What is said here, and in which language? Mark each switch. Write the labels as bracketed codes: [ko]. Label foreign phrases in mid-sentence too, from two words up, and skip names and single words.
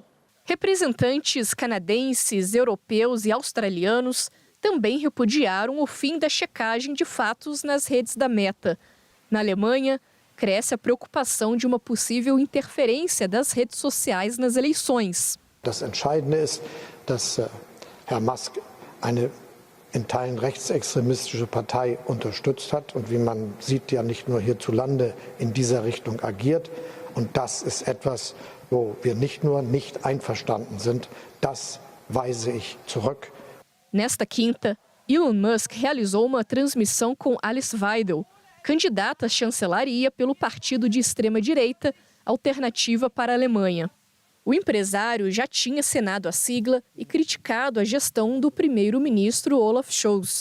[pt] Representantes canadenses, europeus e australianos também repudiaram o fim da checagem de fatos nas redes da Meta. Na Alemanha, cresce a preocupação de uma possível interferência das redes sociais nas eleições. [de] Das Entscheidende ist, dass Herr Musk eine in Teilen rechtsextremistische Partei unterstützt hat und wie man sieht, ja nicht nur hierzulande in dieser Richtung agiert. Und das ist etwas, wo wir nicht nur nicht einverstanden sind. Das weise ich zurück. [pt] Nesta quinta, Elon Musk realizou uma transmissão com Alice Weidel, candidata à chancelaria pelo partido de extrema-direita Alternativa para a Alemanha. O empresário já tinha acenado a sigla e criticado a gestão do primeiro-ministro Olaf Scholz.